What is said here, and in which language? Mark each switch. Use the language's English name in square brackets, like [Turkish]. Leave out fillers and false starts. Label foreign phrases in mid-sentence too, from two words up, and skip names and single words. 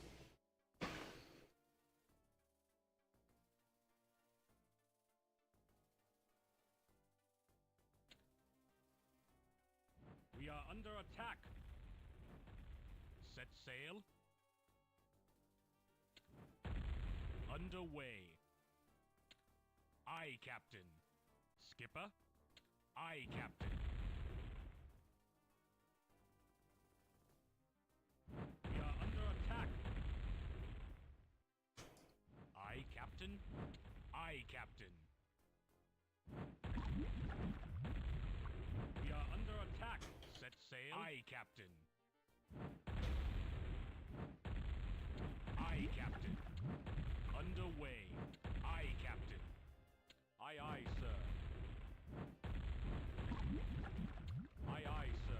[English] We are under attack. Set sail. Underway. Aye, Captain. Skipper. Aye, Captain. We are under attack. Aye, Captain. Aye, Captain. We are under attack. Set sail. Aye, Captain. Aye, Captain. Underway. Aye, Captain. Aye, aye, sir. Aye, aye, sir.